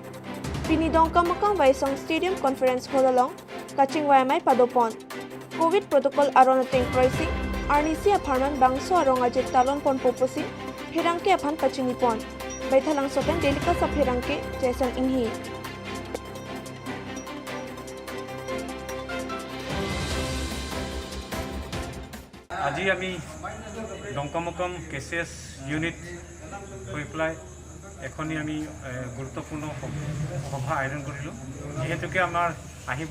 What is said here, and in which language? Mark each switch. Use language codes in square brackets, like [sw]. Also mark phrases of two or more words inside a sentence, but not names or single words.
[mjw] Pini Dongkamakam Waisong Stadium Conference Hall along, Kaching Wayamai Padopon. [en] COVID Protocol [mjw] Aronating Pricing, Arnisi Apartment Bangso Rongaje Talon Ponpo Posi, Hirangke Apan Kachinipon. Baithalang Sopen Delika Sap Hirangke, Jason Inhi. [as] আজি আমি দংকামকম কেচেছ ইউনিট হৈ পেলাই এখনি আমি গুৰুত্বপূৰ্ণ সভা আয়োজন কৰিলোঁ যেহেতুকে আমাৰ আহিব